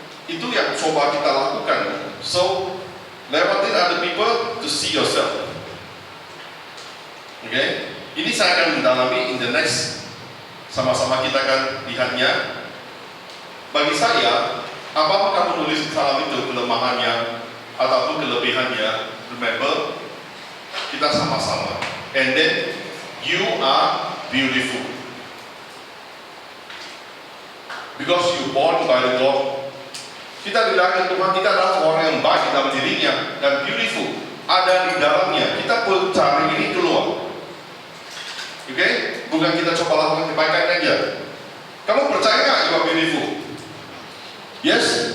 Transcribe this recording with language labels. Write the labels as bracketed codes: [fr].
[id] Itu yang coba kita lakukan. [en] So, [id] lewatin [en] other people to see yourself. [id] Okay? Ini saya akan mendalami [en] in the next [id] Sama-sama kita akan lihatnya. Bagi saya, apapun kamu nulis di salam itu, kelemahannya ataupun kelebihannya, [en] remember, [id] kita sama-sama. [en] And then, you are beautiful. Because you born by the God. [id] Kita dilahirkan Tuhan, kita adalah orang yang baik dalam dirinya dan [en] beautiful. [id] Ada di dalamnya. Kita perlu cari ini keluar. Oke? Bukan kita coba lakukan kebaikan aja. Kamu percaya nggak [en] you are beautiful? [id] Yes?